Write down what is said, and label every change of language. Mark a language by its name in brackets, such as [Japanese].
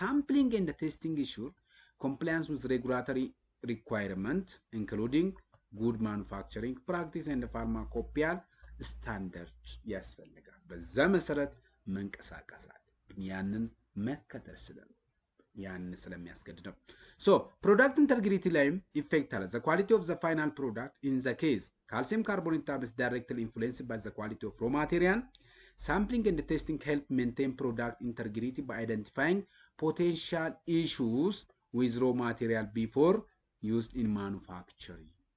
[English] Sampling and testing ensure compliance with regulatory requirement, including good manufacturing practice and pharmacopoeial standard. [Amharic] Yes, በዛ መሰረት መንቀሳቀስ አለ። ያንን መከተል ስለሚያስገድድ ነው። [English] So, product integrity [Amharic] ላይም effect አለ. [English] The quality of the final product in the case calcium carbonate tablets directly influenced by the quality of raw material. Sampling and testing help maintain product integrity by identifying potential issues with raw material before used in manufacturing.